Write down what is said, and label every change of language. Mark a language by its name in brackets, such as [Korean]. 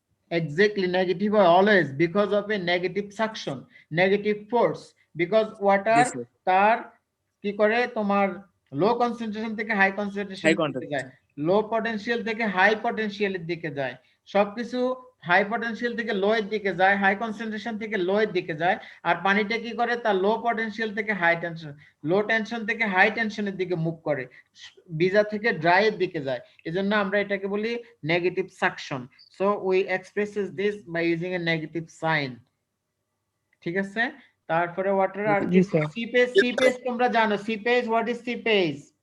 [English] Exactly, negative always because of a negative suction, negative force, because water [Bangla] তার কি করে তোমার লো কনসেন্ট্রেশন থেকে হাই কনসেন্ট্রেশন যায়, লো পটেনশিয়াল থেকে হাই পটেনশিয়ালের দিকে যায়, সবকিছু হাই পটেনশিয়াল থেকে লো এর দিকে যায়, হাই কনসেন্ট্রেশন থেকে লো এর দিকে যায়, আর পানিটা কি করে তার লো পটেনশিয়াল থেকে হাই টেনশন, লো টেনশন থেকে হাই টেনশনের দিকে মুভ করে, ভিজা থেকে ড্রাই এর দিকে যায়। এজন্য আমরা এটাকে বলি negative suction. [English] So we expresses this by using a negative sign. [Bangla] ঠিক আছে? তারপরে ওয়াটার আর সিপেজ তোমরা জানো, সিপেজ, [English] What is seepage?